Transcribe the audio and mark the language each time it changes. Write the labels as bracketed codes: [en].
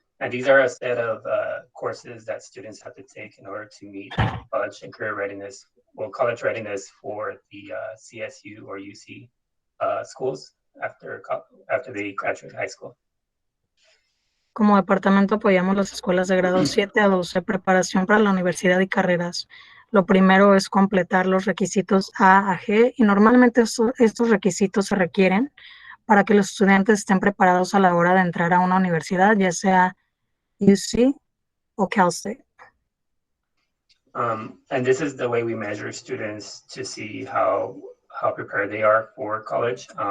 [en] And these are a set of courses that students have to take in order to meet college and career readiness, college readiness for the CSU or UC schools after they graduate high school. [es] Como departamento apoyamos las escuelas de grado 7 a 12, preparación para la universidad y carreras. Lo primero es completar los requisitos A a G y normalmente estos requisitos se requieren para que los estudiantes estén preparados a la hora de entrar a una universidad, ya sea UC o Cal State. [en] And this is the way we measure students to see how prepared they are for college.